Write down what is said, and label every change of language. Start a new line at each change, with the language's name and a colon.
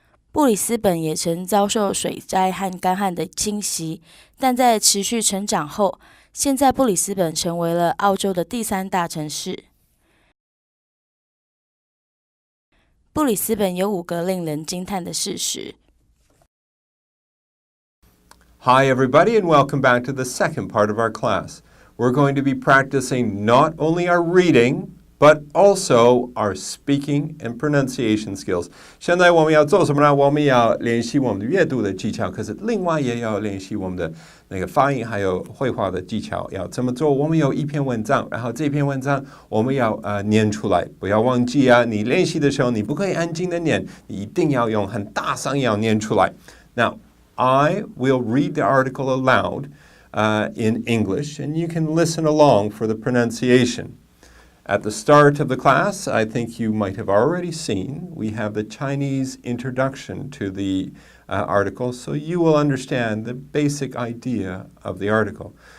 Chinese: 布里斯本也曾遭受水灾和干旱的侵袭，但在持续成长后，现在布里斯本成为了澳洲的第3大城市。布里斯本有5个令人惊叹的事实。
English: Hi, everybody, and welcome back to the second part of our class. We're going to be practicing not only our reading, but also our speaking and pronunciation skills.
Chinese: 现在我们要做什么呢？我们要练习我们的阅读的技巧，可是另外也要练习我们的那个发音还有绘画的技巧。要怎么做？我们有一篇文章，然后这篇文章我们要念出来，不要忘记啊！你练习的时候，你不可以安静的念，你一定要用很大声要念出来。
English: Now, I will read the article aloud in English, and you can listen along for the pronunciation. At the start of the class, I think you might have already seen, we have the Chinese introduction to the article, so you will understand the basic idea of the article.